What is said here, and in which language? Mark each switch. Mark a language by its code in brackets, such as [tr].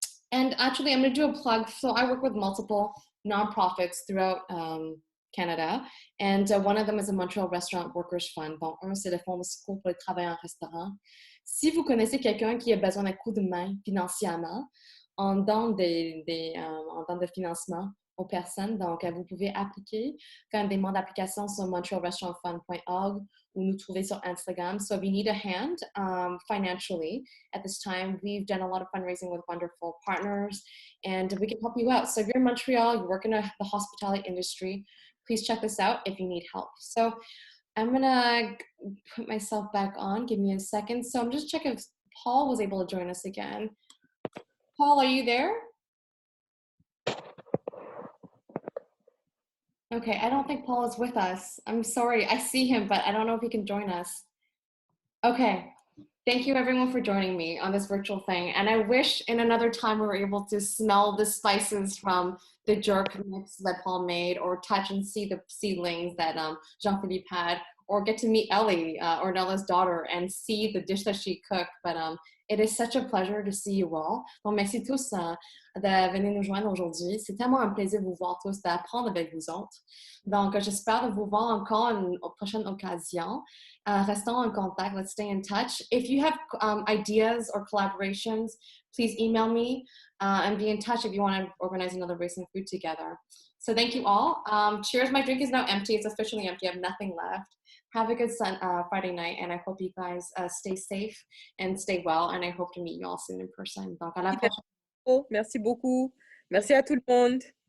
[en] And actually, I'm going to do a plug. So I work with multiple nonprofits throughout Canada, and one of them is the Montreal Restaurant Workers Fund. [fr] Bon, c'est le fonds de secours pour les travailleurs en restaurant. Si vous connaissez quelqu'un qui a besoin d'un coup de main financièrement, en don de financement aux personnes, donc vous pouvez appliquer, faire une demande d'application sur montrealrestaurantfund.org ou nous trouver sur Instagram. [en] So if you need a hand financially at this time, we've done a lot of fundraising with wonderful partners and we can help you out. So if you're in Montreal, you work in the hospitality industry, please check this out if you need help. So I'm gonna put myself back on, give me a second. So I'm just checking if Paul was able to join us again. Paul, are you there? Okay, I don't think Paul is with us. I'm sorry, I see him, but I don't know if he can join us. Okay, thank you everyone for joining me on this virtual thing. And I wish in another time we were able to smell the spices from the jerk mix that Paul made, or touch and see the seedlings that Jean-Philippe had, or get to meet Ellie, Ornella's daughter, and see the dish that she cooked. But it is such a pleasure to see you all. [fr] Donc, merci tous de venir nous joindre aujourd'hui. C'est tellement un plaisir de vous voir tous, d'apprendre avec vous autres. Donc, j'espère de vous voir encore une prochaine occasion. Restons en contact. [en] Let's stay in touch. If you have ideas or collaborations, please email me and be in touch if you want to organize another Race and Food together. So thank you all. Cheers. My drink is now empty. It's officially empty. I have nothing left. Have a good Friday night, and I hope you guys stay safe and stay well, and I hope to meet you all soon in person. [fr] Donc, à la prochaine. Merci beaucoup. Merci à tout le monde.